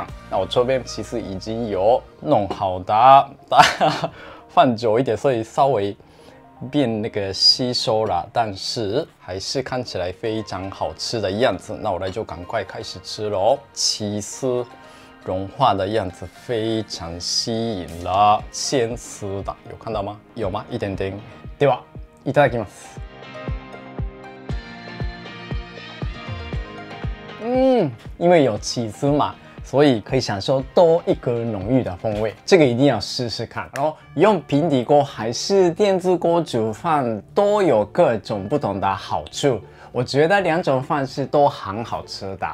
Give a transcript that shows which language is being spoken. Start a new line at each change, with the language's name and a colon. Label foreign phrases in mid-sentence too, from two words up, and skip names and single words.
Chinese: 那我这边其实已经有弄好的，放久一点，所以稍微变那个吸收了，但是还是看起来非常好吃的样子。那我来就赶快开始吃喽。起司融化的样子非常吸引了，鲜丝的，有看到吗？有吗？一点点。
Japanese: ではいただきます。
Chinese: 因为有起司嘛，所以可以享受多一个浓郁的风味。这个一定要试试看。然后用平底锅还是电子锅煮饭都有各种不同的好处，我觉得两种方式都很好吃的。